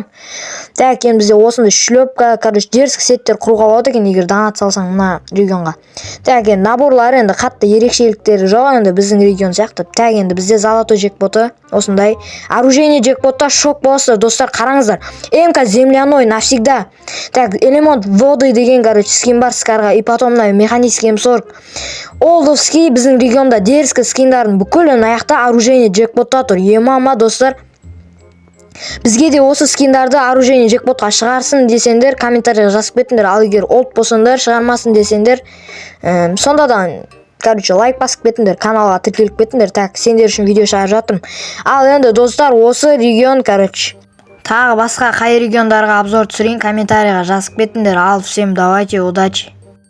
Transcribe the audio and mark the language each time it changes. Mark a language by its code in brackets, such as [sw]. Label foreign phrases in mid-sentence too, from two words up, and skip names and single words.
[kk] Так, енді бізде осындай шлепка, дерзкі сеттер құруға болады екен, егер донат салсаң мына регионға. Так, енді наборлары енді қатты ерекшеліктері жоқ, енді біздің регион сияқты. Так, енді бізде золотой джекпоты, осындай оружейный джекпотта шок боласыздар, достар, қараңыздар. [ru] МК земляной навсегда. Так, элемент воды [kk] деген, скин бар скарға, [ru] и потом механический М40. [kk] Олдовский біздің регионда дерзкі скиндардың бүкілін аяқта оружейный джекпотта тұр. Достар, Бізге де осы скиндарды оружие жекпотқа шығарсын десеңдер комментарийға жазып кетіңдер. Ал егер олд болсаңдар шығармасын десеңдер сондадан лайк басып кетіңдер, каналға тіркеліп кетіңдер. Так, сендер үшін видео шығарып жатырмын. Ал енді достар, осы регион тағы басқа қай региондарға обзор түсірейін комментарийға жазып кетіңдер. [ru] Ал всем давайте, удачи.